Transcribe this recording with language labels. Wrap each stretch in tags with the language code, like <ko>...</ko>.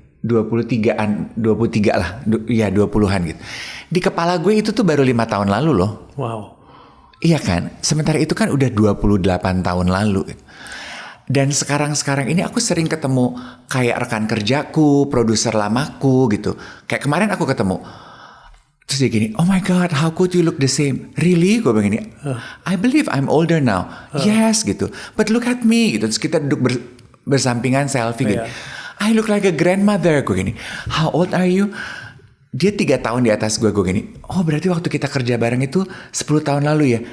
<id>23 lah, ya 20-an gitu. Di kepala gue itu tuh baru 5 tahun lalu loh. Wow. Iya kan? Sementara itu kan udah 28 tahun lalu. Dan sekarang ini aku sering ketemu kayak rekan kerjaku, produser lamaku gitu. Kayak kemarin aku ketemu. Terus dia gini,</id> <en>oh my God, how could you look the same? Really?</en> <id>Gue bilang gini,</id> <en>I believe I'm older now. Yes gitu. But look at me gitu.</en> <id>Terus kita duduk bersampingan selfie gitu.</id> <en>I look like a grandmother.</en> <id>Gue gini,</id> <en>how old are you?</en> <id>Dia 3 tahun di atas gue gini, oh berarti waktu kita kerja bareng itu 10 tahun lalu ya?</id>